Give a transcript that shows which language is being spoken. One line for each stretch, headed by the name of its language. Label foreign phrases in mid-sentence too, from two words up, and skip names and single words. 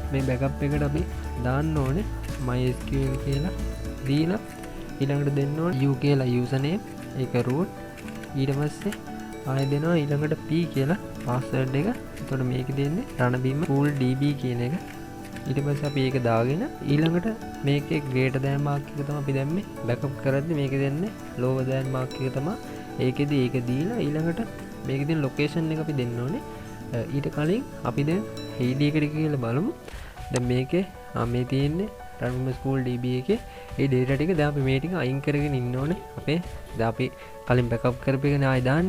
Sinhala: මේ backup එකට අපි දාන්න ඕනේ MySQL කියලා දීලා ඊළඟට දෙන්න ඕනේ u කියලා username ඒක root. ඊට පස්සේ ආයෙ දෙනවා ඊළඟට p කියලා password එක. එතකොට මේක දෙන්නේ Ranavima School DB කියන එක. ඊට පස්සේ අපි ඒක දාගෙන ඊළඟට මේකේ
English: greater than mark
Sinhala: එක තමයි අපි දැම්මේ. backup කරද්දි මේක දෙන්නේ
English: lower than mark
Sinhala: එක තමයි. ඒකෙදි ඒක දීලා ඊළඟට මේකේ තියෙන location එක අපි දෙන්න ඕනේ. ඊට කලින් අපි දැන් HED එකට කියලා බලමු. දැන් මේකේ මේ තියෙන්නේ Ranavima School DB එකේ ඒ data ටික දැන් අපි මේ ටික අයින් කරගෙන ඉන්න ඕනේ. අපේ දැන් අපි කලින් backup කරපේගෙන ආයෙ දාන්න.